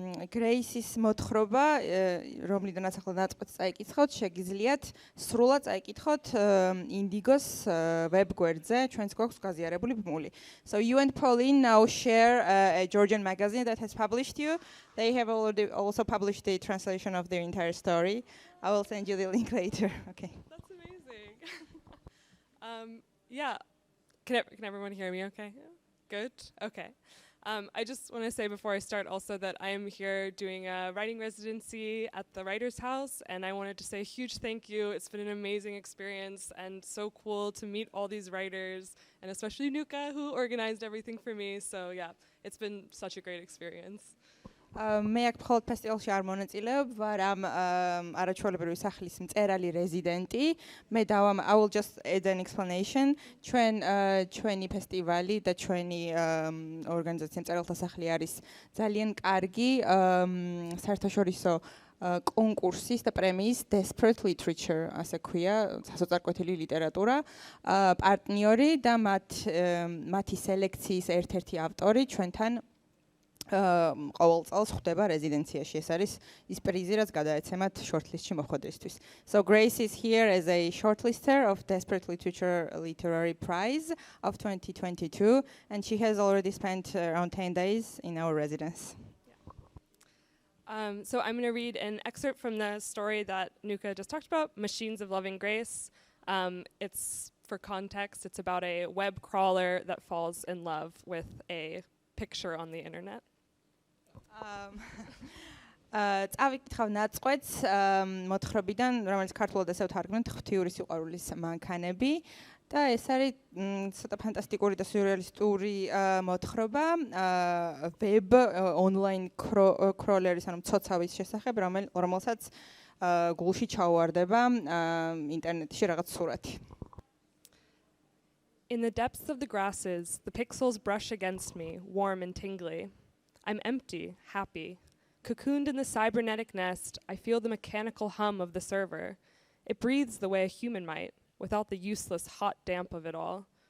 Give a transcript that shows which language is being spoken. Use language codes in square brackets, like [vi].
[ka] Grace-ის მოთხრობა, რომლიდანაც ახლა ნაწყვეტს წაიკითხოთ, შეგიძლიათ სრულად წაიკითხოთ Indigo-ს ვებგვერდზე, ჩვენს გვაქვს გაზიარებული ბმული. [en] So you and Pauline now share a Georgian magazine that has published you. They have already also published the translation of their entire story. I will send you the link later. Okay. That's amazing. Yeah. Can everyone hear me okay? Good? Okay. I just want to say before I start also that I am here doing a writing residency at the Writers' House, and I wanted to say a huge thank you. It's been an amazing experience and so cool to meet all these writers, and especially Nuka, who organized everything for me. So yeah, it's been such a great experience. [ka] მე აქ მხოლოდ ფესტივალში არ მონაწილეობ, ვარ ამ არაჩვეულებრივი სახლის მწერალი რეზიდენტი. [en] I will just add an explanation. [ka] ჩვენი ფესტივალი და ჩვენი ორგანიზაცია მწერალთა სახლი არის ძალიან კარგი საერთაშორისო კონკურსის და პრემიის Desperate Literature, ასე ქვია, სასოწარკვეთილი ლიტერატურა, პარტნიორი და მათი სელექციის ერთ-ერთი ავტორი ჩვენთან ყოველ წელს ხვდება რეზიდენციაში. ეს არის ის პრიზი, რაც გადაეცემათ shortlist-ში მოხვედრისთვის. [en] So Grace is here as a shortlister of Desperate Literature Literary Prize of 2022, and she has already spent around 10 days in our residence. So I'm going to read an excerpt from the story that Nuka just talked about, Machines of Loving Grace. It's, for context, it's about a web crawler that falls in love with a picture on the internet. [ka] წავიკითხავ ნაწყვეტს მოთხრობიდან, რომელიც ქართულად ასე ვთარგმნით, ღვთიური სიყვარულის მანქანები და ეს არის ცოტა ფანტასტიკური და სიურრეალისტური მოთხრობა web online crawleris, ანუ მცოცავის შესახებ, რომელსაც გულში ჩაუვარდება ინტერნეტში რაღაც სურათი. [en] In the depths of the grasses, the pixels brush against me, warm and tingly. I'm empty, happy. Cocooned in the cybernetic nest, I feel the mechanical hum of the server. It breathes the way a human might, without the useless hot damp of it all.